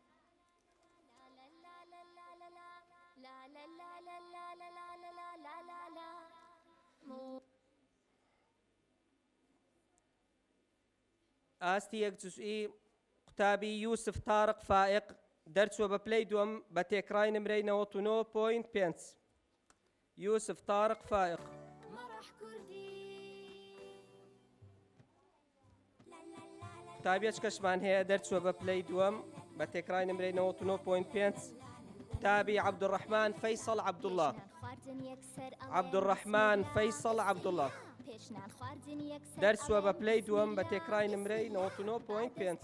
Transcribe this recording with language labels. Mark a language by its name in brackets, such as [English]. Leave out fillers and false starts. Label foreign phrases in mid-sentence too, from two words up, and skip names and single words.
[Central Kurdish] ئاستی یەک جوزئی قوتابی یوسف تارق فائق دەرچووە بە پلەی دووەم بە تێکڕای نمرەی 99.5 يوسف طارق فائق قوتابیەش کەشمان هەیە دەرچووە بە پلەی دووەم بە تێکڕای نمرەی 99.5 قوتابی عەبدوڕەحمان فەیسەڵ عەبدوڵڵا عەبدوڕەحمان فەیسەڵ عەبدوڵڵا دەرچووە بە پلەی دووەم بە تێکڕای نمرەی 99.5